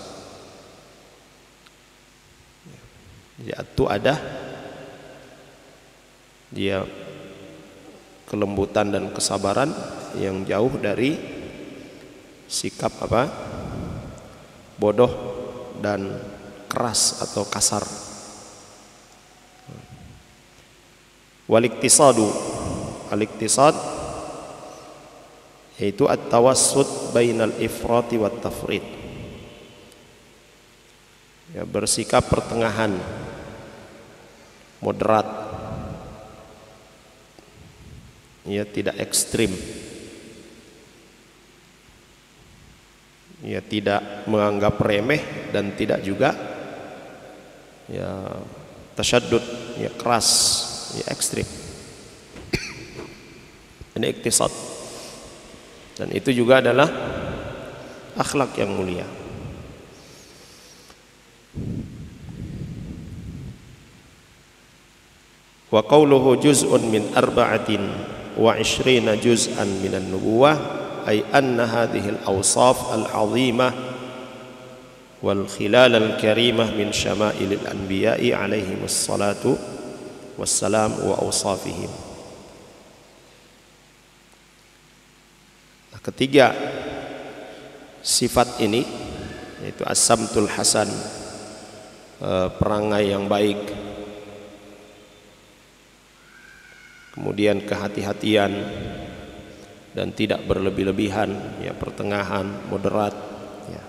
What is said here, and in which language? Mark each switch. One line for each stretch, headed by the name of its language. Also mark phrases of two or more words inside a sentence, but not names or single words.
Indonesian: Itu ada dia kelembutan dan kesabaran yang jauh dari sikap bodoh dan keras atau kasar.
Arabic: والاقتصاد، الاقتصاد yaitu التوسط بين الإفراط والتفريط,
Indonesian: ya, bersikap pertengahan, moderat, ya, tidak ekstrim, ya, tidak menganggap remeh dan tidak juga ya tasyaddud, ya, keras, ya, ekstrim. Ini iktisad, dan itu juga adalah akhlak yang mulia.
Arabic: وقوله جزء من أربعة وعشرين جزءا من النبوة، أي أن هذه الأوصاف العظيمة والخلال الكريمة من شمائل الأنبياء عليهم الصلاة والسلام وأوصافهم.
Indonesian: Ketiga sifat ini yaitu
Arabic: السمت الحسن,
Indonesian: perangai yang baik, kemudian kehati-hatian dan tidak berlebih-lebihan, ya, pertengahan, moderat, ya.